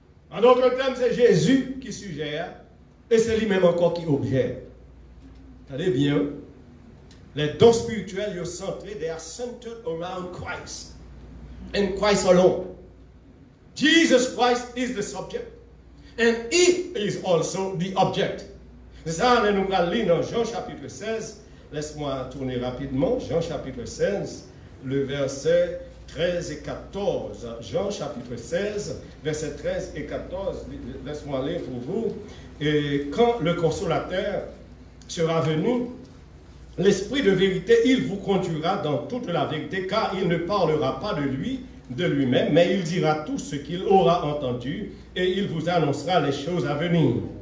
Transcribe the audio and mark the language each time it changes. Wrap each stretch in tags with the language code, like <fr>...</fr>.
<fr>En d'autres termes, c'est Jésus qui suggère et c'est lui-même encore qui objette. Allez bien. Les dons spirituels,</fr> <en>you're centrés, they are centered around Christ. And Christ alone. Jesus Christ is the subject. And He is also the object.</en> <fr>C'est ça, nous allons lire dans Jean chapitre 16. Laisse-moi tourner rapidement. Jean chapitre 16, le verset 13 et 14. Jean chapitre 16, verset 13 et 14. Laisse-moi lire pour vous. Et quand le consolateur sera venu, l'Esprit de vérité, il vous conduira dans toute la vérité, car il ne parlera pas de lui-même, mais il dira tout ce qu'il aura entendu, et il vous annoncera les choses à venir.</fr>